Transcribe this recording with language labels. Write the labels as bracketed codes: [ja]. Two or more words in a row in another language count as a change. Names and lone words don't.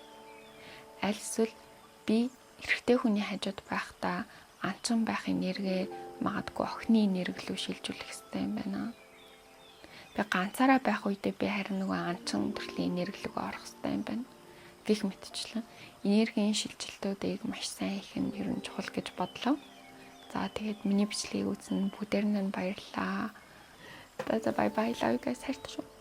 [mn] Аль эсвэл би эрэгтэй хүний хажууд байхдаа анчин байх энерги магадгүй охины энерги рүү шилжүүлэх хэрэгтэй юм байна. Би ганцаараа байх үедээ би харин нөгөө анчин төрлийн энерги рүү орох хэрэгтэй юм байна. Гэх мэтчлэн энергийн шилжилтүүдийг маш сайн их нь ер нь чухал гэж бодлоо. За тэгээд миний бичлэгийг үзсэн бүгдээр нь баярлалаа. [en] За bye bye, love you guys, [mn] хайртай шүү.